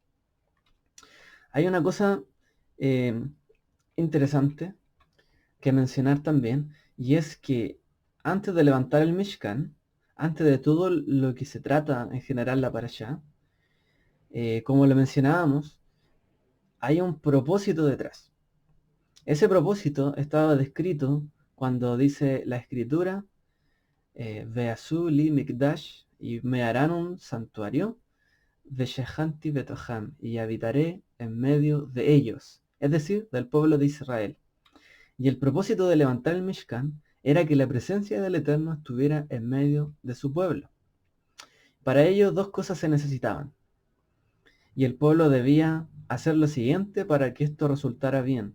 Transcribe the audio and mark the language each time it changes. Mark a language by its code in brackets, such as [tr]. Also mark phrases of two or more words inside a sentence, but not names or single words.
[es] Hay una cosa interesante que mencionar también, y es que antes de levantar el Mishkan, antes de todo lo que se trata en general la parashá, como lo mencionábamos, hay un propósito detrás. Ese propósito estaba descrito cuando dice la escritura, [he] ועשו לי מקדש, [es] y me harán un santuario, [he] ושכנתי בתוכם, [es] y habitaré en medio de ellos, es decir, del pueblo de Israel. Y el propósito de levantar el Mishkan era que la presencia del Eterno estuviera en medio de su pueblo. Para ello dos cosas se necesitaban. Y el pueblo debía hacer lo siguiente para que esto resultara bien.